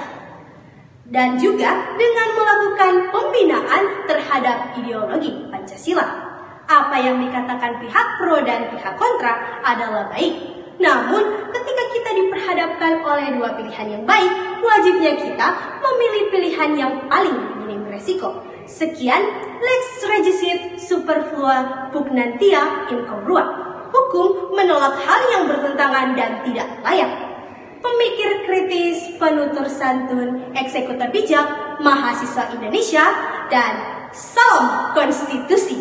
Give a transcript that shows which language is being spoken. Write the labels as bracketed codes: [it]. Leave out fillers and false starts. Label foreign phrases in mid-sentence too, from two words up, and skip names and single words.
[id] Dan juga dengan melakukan pembinaan terhadap ideologi Pancasila. Apa yang dikatakan pihak pro dan pihak kontra adalah baik. Namun, ketika kita diperhadapkan oleh dua pilihan yang baik, wajibnya kita memilih pilihan yang paling minim resiko. Sekian, [la] lex regesit superflua pugnantia incongrua. [id] Hukum menolak hal yang bertentangan dan tidak layak. Pemikir kritis, penutur santun, eksekutor bijak, mahasiswa Indonesia, dan salam konstitusi.